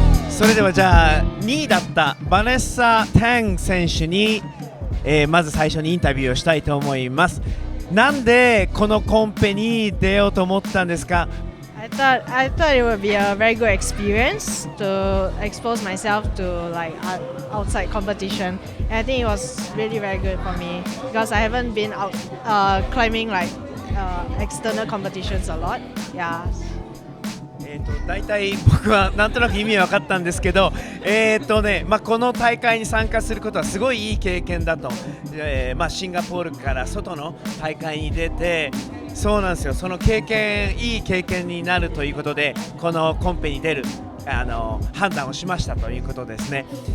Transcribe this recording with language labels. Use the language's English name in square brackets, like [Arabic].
[Japanese] それではじゃあ2位だったバネッサ・タン選手に、まず最初にインタビューをしたいと思います。なんでこのコンペに出ようと思ったんですか？ [English] I thought it would be a very good experience to expose myself to like outside competition. And I think it was really very good for me because I haven't been out climbing like external competitions a lot. Yeah. [Japanese] 大体僕はなんとなく意味は分かったんですけど、この大会に参加することはすごいいい経験だと、シンガポールから外の大会に出て、そうなんですよ、その経験、いい経験になるということで、このコンペに出る判断をしましたということですね。